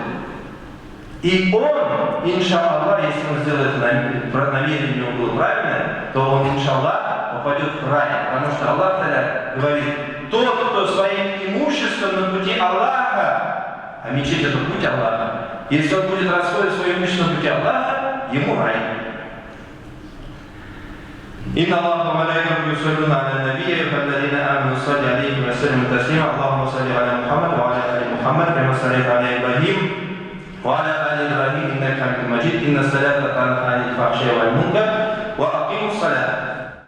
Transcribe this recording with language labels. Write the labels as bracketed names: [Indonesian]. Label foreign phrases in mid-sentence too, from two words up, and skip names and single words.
[Russian] И он, иншаллах, если он сделает намерение у него было правильное, то он, иншаллах, попадет в рай. Потому что Аллах говорит: тот, кто своим имуществом на пути Аллаха, а мечеть это путь Аллаха, если он будет расходовать свое имущество на пути Аллаха, ему рай. [Arabic] إن الله وملائكته يصلون على النبي فالذين آمنوا صلوا عليه وسلموا تسليما اللهم صل على محمد وعلى آل محمد كما صليت على إبراهيم وعلى آل إبراهيم إنك حميد مجيد إن الصلاة كانت عن الفحشاء والمنكر وأقيموا الصلاة